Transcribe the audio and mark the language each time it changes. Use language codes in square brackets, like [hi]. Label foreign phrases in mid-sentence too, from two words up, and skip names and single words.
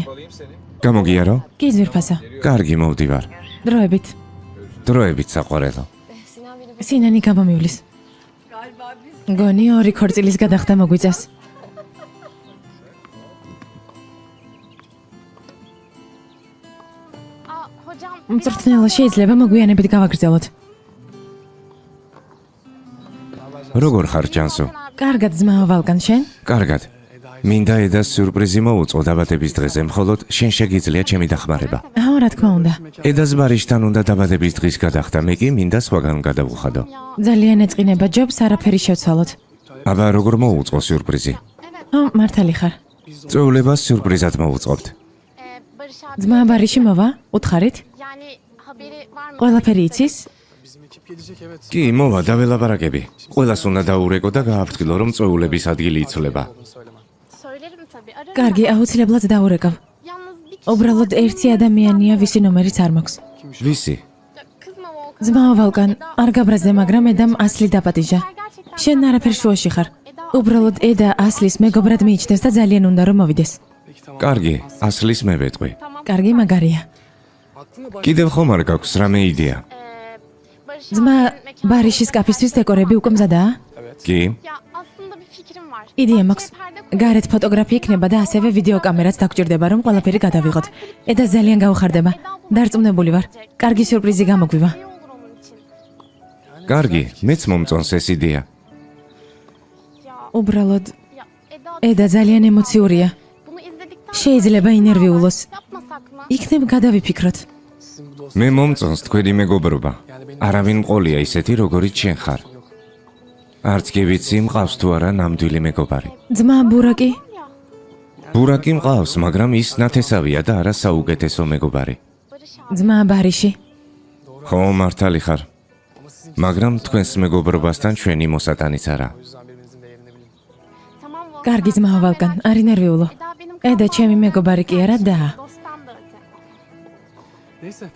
[ka] გამოგიარო? კი ძვირფასო. კარგი მოვდივარ. დროებით. დროებით საყვარელო. [tr] Sinan beni [ka] სინანი გამომივლის. [tr] galiba biz [ka] გონი ორი ქორწილის გადახდა მოგვიწევს. [tr] Aa, hocam [ka] მწრთნელა შეიძლება მოგვიანებით გავაგრძელოთ. როგორ ხარ ჯანსო? კარგად ძმაო ვალკან შენ? კარგად. მინდა ედას სიურპრიზი მოუწყო დაბადების დღეზე, მხოლოდ შენ შეგიძლია ჩემი დახმარება. აუ რა თქმა უნდა. ედას ბარიშთან უნდა დაბადების დღის გადახდა, მე კი მინდა სხვაგან გადავუხადო. ძალიან ეწყინება ჯობს, არაფერი შევცვალოთ. აბა როგორ მოუწყო სიურპრიზი? ო, მართალი ხარ. წვეულებას სიურპრიზად მოუწყობთ. [tr] Barış abi. [ka] ძმა ბარიში მოვა? უთხარით? [tr] Yani haberi var mı? [ka] ყველაფერი იცის? კი, მოვა, დაველაპარაკები. ყველას უნდა დაურეკო და გააფრთხილო, რომ წვეულების ადგილი იცვლება. [tr] Söylerim tabii. Ararım. [ka] კარგი, აუცილებლად დაურეკავ. [tr] Yalnız bir kişi [ka] უბრალოდ ერთი ადამიანია, ვისი ნომერიც არ მაქვს. ვისი? [tr] kızma Volkan. [ka] ძმაო ვალკან, არ გაბრაზდე, მაგრამ ედამ ასლი დაპატიჟა. შენ არაფერ შუაში ხარ. უბრალოდ ედა ასლის მეგობრად მიიჩნევს და ძალიან უნდა რომ მოვიდეს. კარგი, ასლის მე ვეტყვი. კარგი, მაგარია. კიდევ ხომ არ გაქვს რამე იდეა? [tr] Barış [ka] ძმა [tr] abinin mekanı- [ka] ბარიშის კაფისთვის დეკორები უკვე მზადაა? კი? [tr] Ya aslında bir fikrim var. [ka] იდეა მაქვს. [tr] Perde koy- [ka] გარეთ ფოტოგრაფი იქნება და ასევე ვიდეო კამერაც დაგჭირდება, რომ ყველაფერი გადავიღოთ. ედა ძალიან გაუხარდება. დარწმუნებული ვარ. კარგი სიურპრიზი გამოგვივა. [tr] İyi olur onun için. [ka] კარგი, მეც მომწონს ეს იდეა. [tr] Ya, [ka] უბრალოდ [tr] ya Eda [ka] ედა ძალიან ემოციურია. [tr] bunu izledikten [ka] შეიძლება ინერვიულოს. [tr] yapmasak mı? [ka] იქნებ გადავიფიქროთ. მე მომწონს თქვენი მეგობრობა. არავინ მყოლია ისეთი, როგორიც შენ ხარ. არც კი ვიცი, მყავს თუ არა ნამდვილი მეგობარი. ძმა ბურაკი? ბურაკი მყავს, მაგრამ ის ნათესავია და არა საუკეთესო მეგობარი. [tr] Barış abi. [ka] ძმა ბარიში? ხო, მართალი ხარ. მაგრამ თქვენს მეგობრობასთან ჩვენი მოსატანიც არა. [tr] Tamam Volkan. [ka] კარგი ძმაო ვალკან, არ ინერვიულო. [tr] Eda benim [ka] ედა ჩემი მეგობარი კი არა და [tr] dosttan da öte.